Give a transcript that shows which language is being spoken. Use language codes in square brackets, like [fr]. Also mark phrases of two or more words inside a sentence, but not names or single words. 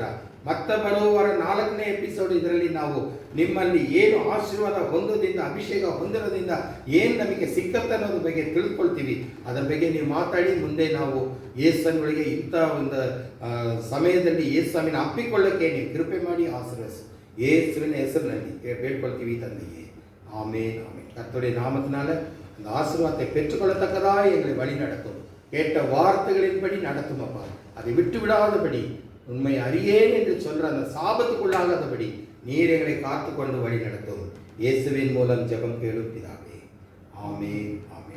[kn] ಮತ್ತೆ ಬರುವ 4ನೇ ಎಪಿಸೋಡ್ ಇದರಲ್ಲಿ ನಾವು ನಿಮ್ಮಲ್ಲಿ ಏನು ಆಶೀರ್ವಾದ ಹೊಂದೋದ್ರಿಂದ ಅಭಿಷೇಕ ಹೊಂದಿರೋದ್ರಿಂದ ಏನು ನಮಗೆ ಸಿಕ್ಕತ್ತೆ ಅನ್ನೋದ್ರ ಬಗ್ಗೆ ತಿಳ್ಕೊಳ್ತೀವಿ. ಅದರ ಬಗ್ಗೆ ನೀವು ಮಾತಾಡಿ ಮುಂದೆ ನಾವು ಯೇಸುವಿನೊಳಗೆ ಇಂಥ ಒಂದು ಸಮಯದಲ್ಲಿ ಯೇಸು ಸ್ವಾಮಿನ ಅಪ್ಪಿಕೊಳ್ಳಕ್ಕೆ ನೀವು ಕೃಪೆ ಮಾಡಿ ಆಶೀರ್ವದಿಸಿ ಯೇಸುವಿನ ಹೆಸರಿನಲ್ಲಿ ಬೇಡ್ಕೊಳ್ತೀವಿ ತಂದೆಯೇ. [ta] ஆமென் ஆமென். கர்த்தருடைய நாமத்தினால அந்த ஆசீர்வாதத்தை பெற்றுக்கொள்ளத்தக்கதா எங்களை வழி நடத்தும். கேட்ட வார்த்தைகளின்படி நடத்தும் அப்பா. அதை விட்டு விடாதபடி உண்மை அறியேன் என்று சொல்ற அந்த சாபத்துக்குள்ளாகாதபடி நீர் எங்களை காத்து கொண்டு வழி நடத்தும். இயேசுவின் மூலம் ஜெபம் கேளும் பிதாவே. ஆமென் ஆமென்.